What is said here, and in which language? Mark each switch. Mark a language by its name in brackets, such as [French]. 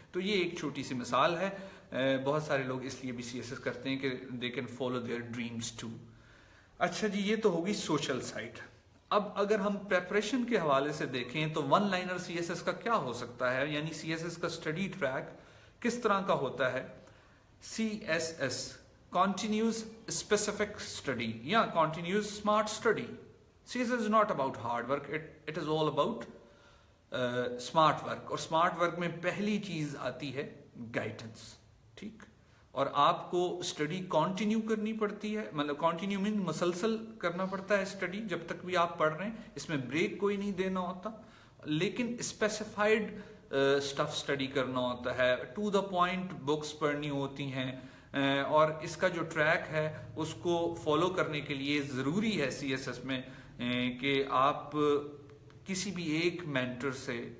[Hindi] तो ये एक छोटी सी मिसाल है। बहुत सारे लोग इसलिए भी CSS करते हैं कि [English] They can follow their dreams too. [Hindi] अच्छा जी, ये तो होगी सोशल साइड। अब अगर हम प्रेपरेशन के हवाले से देखें तो वन लाइनर CSS का क्या हो सकता है, यानी CSS का स्टडी ट्रैक किस तरह का होता है। [English] CSS continuous specific study [Hindi] या [English] continuous smart study. CSS is not about hard work, it is all about smart work। [Hindi] और स्मार्ट वर्क में पहली चीज आती है गाइडेंस, ठीक। और आपको स्टडी कंटिन्यू करनी पड़ती है, मतलब कंटिन्यू मीन मसलसल करना पड़ता है स्टडी जब तक भी आप पढ़ रहे हैं, इसमें ब्रेक कोई नहीं देना होता, लेकिन स्पेसिफाइड स्टफ स्टडी करना होता है, टू द पॉइंट बुक्स पढ़नी होती हैं, और इसका जो ट्रैक है उसको फॉलो करने के लिए ज़रूरी है CSS में कि आप किसी भी एक मेंटर से